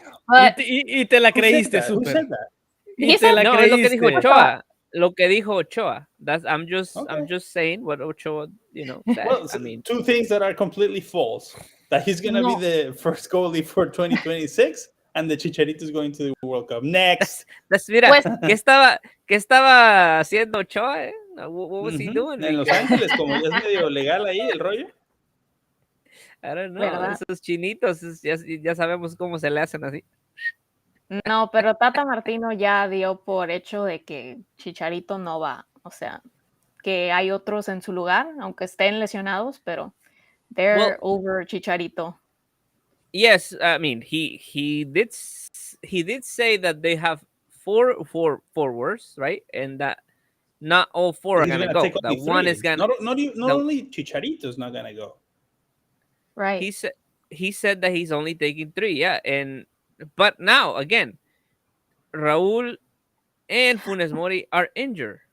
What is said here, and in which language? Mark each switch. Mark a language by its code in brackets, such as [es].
[es] But, y te la creíste, super. Y te la creíste. Lo que dijo Ochoa. [en] I'm just saying what Ochoa, said. Well, I mean, 2 things that are completely false. That he's going to be the first goalie for 2026 and the Chicharito is going to the World Cup. Next. [es] Mira, ¿qué estaba haciendo Ochoa? [en] What was he doing? [es] En Los Ángeles, como ya es medio legal ahí el rollo. [en] I don't know. ¿Verdad? [es] Esos chinitos, ya sabemos cómo se le hacen así. No, pero Tata Martino ya dio por hecho de que Chicharito no va. O sea, que hay otros en su lugar, aunque estén lesionados, pero [en] they're over Chicharito. Yes, I mean he did say that they have four forwards, right? And that not all 4 are gonna go. That one is gonna not only Chicharito's not gonna go. Right. He said that he's only taking 3, yeah. But now again, Raúl and Funes Mori are injured.